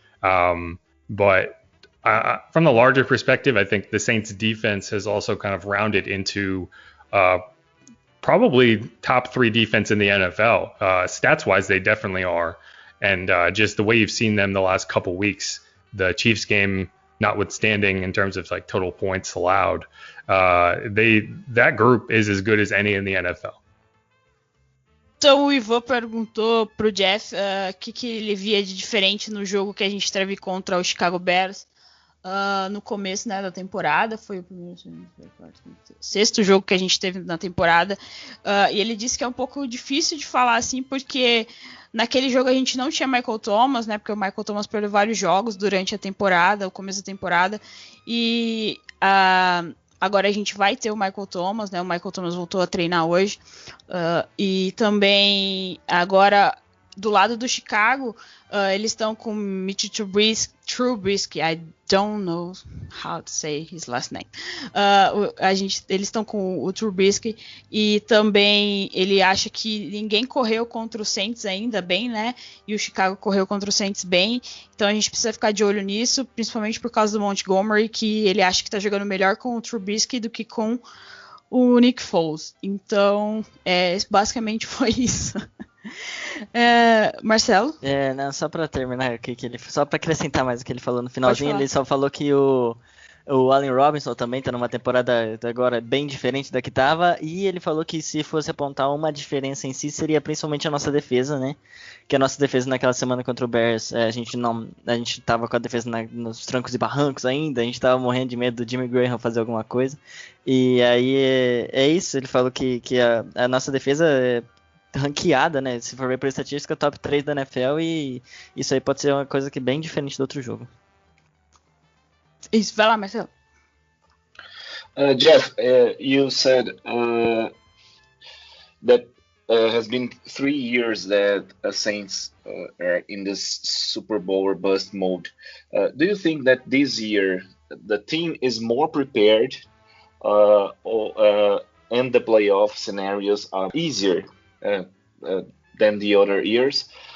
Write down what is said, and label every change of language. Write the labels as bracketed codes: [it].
[en] But from the larger perspective, I think the Saints defense has also kind of rounded into probably top 3 defense in the NFL. Stats wise, they definitely are. And just the way you've seen them the last couple weeks, the Chiefs game notwithstanding in terms of like total points allowed, that group is as good as any in the NFL. [pt] Então o Ivan perguntou pro Jeff o que ele via de diferente no jogo que a gente teve contra o Chicago Bears no começo, né, da temporada. Foi o primeiro, sexto jogo que a gente teve na temporada, e ele disse que é um pouco difícil de falar assim, porque naquele jogo a gente não tinha Michael Thomas, né, porque o Michael Thomas perdeu vários jogos durante a temporada, o começo da temporada, e agora a gente vai ter o Michael Thomas, né? O Michael Thomas voltou a treinar hoje. E também agora do lado do Chicago, eles estão com Mitch Trubisky. [en] I don't know how to say his last name. [pt] Eles estão com o Trubisky, e também ele acha que ninguém correu contra o Saints ainda bem, né? E o Chicago correu contra o Saints bem. Então a gente precisa ficar de olho nisso, principalmente por causa do Montgomery, que ele acha que está jogando melhor com o Trubisky do que com o Nick Foles. Então, basicamente foi isso. Marcelo? Não, só pra terminar aqui, só pra acrescentar mais o que ele falou no finalzinho, ele só falou que o Allen Robinson também tá numa temporada agora bem diferente da que tava, e ele falou que se fosse apontar uma diferença em si, seria principalmente a nossa defesa, né? Que a nossa defesa naquela semana contra o Bears, a gente tava com a defesa nos trancos e barrancos ainda, a gente tava morrendo de medo do Jimmy Graham fazer alguma coisa, e aí é isso, ele falou que a nossa defesa é ranqueada, né? Se for ver por estatística, top 3 da NFL, e isso aí pode ser uma coisa que bem diferente do outro jogo. Isso, vai lá, Marcelo. [en] Jeff, you said that has been 3 years that Saints are in this Super Bowl or bust mode. Do you think that this year the team is more prepared and the playoff scenarios are easier than the other years?